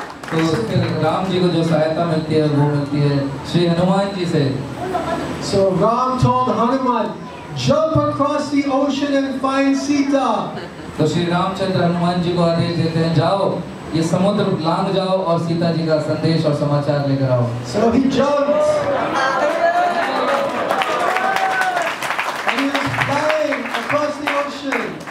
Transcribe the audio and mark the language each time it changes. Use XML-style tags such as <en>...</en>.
<hi>तो फिर राम जी को जो सहायता मिलती है वो मिलती है श्री हनुमान जी से।</hi> <en>So Ram told Hanuman, jump across the ocean and find Sita.</en> <hi>तो श्री रामचंद्र हनुमान जी को आदेश देते हैं जाओ ये समुद्र लांघ जाओ और सीता जी का संदेश और समाचार लेकर आओ।</hi> <en>So he jumped and he was flying across the ocean.</en>